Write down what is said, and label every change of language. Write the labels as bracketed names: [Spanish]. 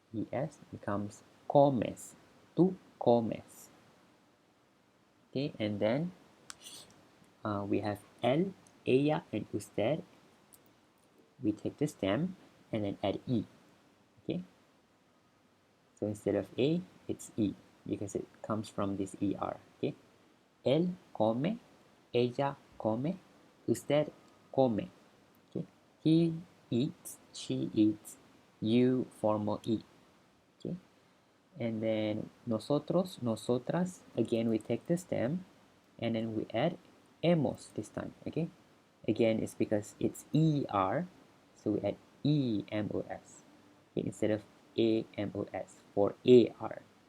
[English] Es becomes comes. [Spanish] Tú comes. [English] Okay? And then we have él, ella, and usted. We take the stem and then add e. Okay? So instead of a, it's e because it comes from this er. Okay? [Spanish] Él come, ella come, usted come. [English] Okay? He eats, she eats, you formal eat. Okay? And then nosotros, nosotras, again we take the stem and then we add hemos this time, okay? Again, it's because it's ER, so we add EMOS, okay, instead of AMOS for AR.